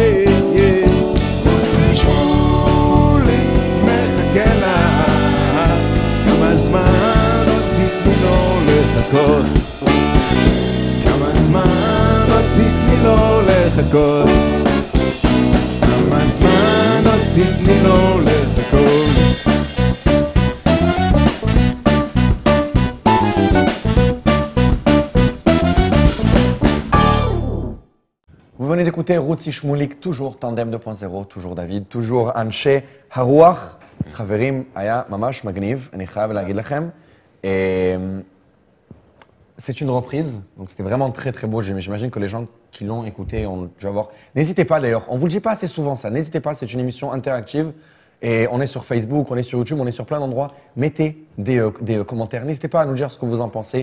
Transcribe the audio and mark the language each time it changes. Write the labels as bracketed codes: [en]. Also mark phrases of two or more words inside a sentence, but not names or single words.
[he] רוצי שמולי מחכה לך, כמה זמן עוד תתני לו לחכות, כמה זמן עוד תתני לו לחכות, כמה זמן עוד תתני לו לחכות. [fr] Vous venez d'écouter רוצי שמוליק, toujours Tandem 2.0, toujours David, toujours אנשי הרוח. [he] חברים, היה ממש מגניב, אני חייב להגיד לכם. [fr] C'est une reprise, donc c'était vraiment très très beau. J'imagine que les gens qui l'ont écouté ont dû avoir... N'hésitez pas d'ailleurs, on ne vous le dit pas assez souvent ça, n'hésitez pas, c'est une émission interactive. Et on est sur Facebook, on est sur YouTube, on est sur plein d'endroits. Mettez des commentaires, n'hésitez pas à nous dire ce que vous en pensez.